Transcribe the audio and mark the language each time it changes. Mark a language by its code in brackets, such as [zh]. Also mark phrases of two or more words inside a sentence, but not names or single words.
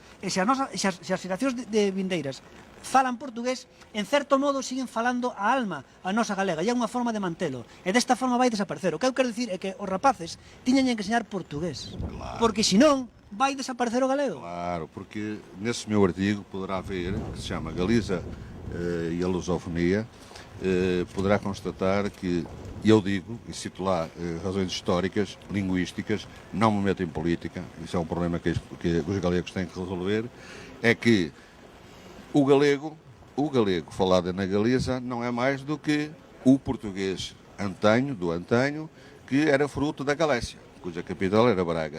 [gl] E se as xeracións de vindeiras falan portugués, en certo modo siguen falando a alma, a nosa galega, e é unha forma de mantelo. E desta forma vai desaparecer. O que eu quero dicir é que os rapaces tiñan que enseñar portugués. Claro. Porque senón vai desaparecer o galego. [pt] Claro, porque nesse meu artigo poderá ver, que se chama Galiza e a Lusofonia, poderá constatar que eu digo, e cito lá razões históricas, linguísticas, não me meto em política, isso é um problema que os galegos têm que resolver, é que o galego falado na Galiza não é mais do que o português do antanho, que era fruto da Galécia, cuja capital era Braga.